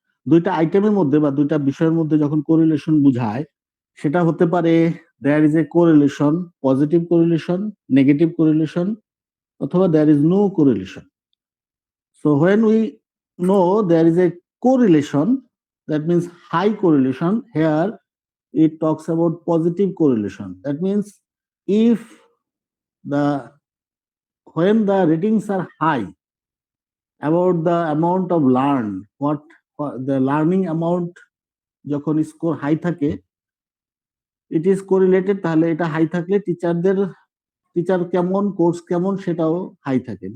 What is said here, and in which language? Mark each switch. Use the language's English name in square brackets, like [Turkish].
[Bangla] দুইটা আইটেমের মধ্যে বা দুইটা বিষয়ের মধ্যে যখন কোরিলেশন বোঝায়, সেটা হতে পারে [English] there is a correlation, positive correlation, negative correlation, [Bangla] অথবা [English] there is no correlation. So when we know there is a correlation, that means high correlation, here it talks about positive correlation. That means if when the ratings are high about the amount of learned, what the learning amount [Bangla] যখন score high থাকে, [English] it is correlated, [Bangla] তাহলে এটা high থাকলে teacher কেমন, course কেমন সেটাও high থাকে।